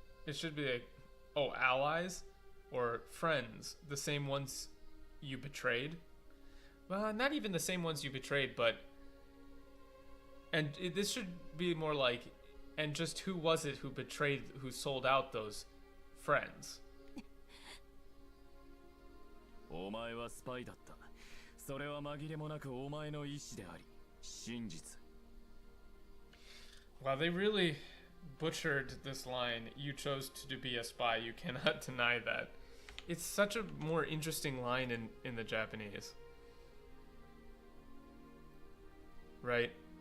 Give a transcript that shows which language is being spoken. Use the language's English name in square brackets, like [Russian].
[English] It should be like, oh, allies or friends, the same ones you betrayed. Well, not even the same ones you betrayed, but this should be more like, and just who was it who sold out those friends? [Japanese] お前はスパイだった。それは紛れもなくお前の意志であり、真実。 [English] Wow, they really butchered this line. You chose to be a spy. You cannot deny that. It's such a more interesting line in the Japanese. Right?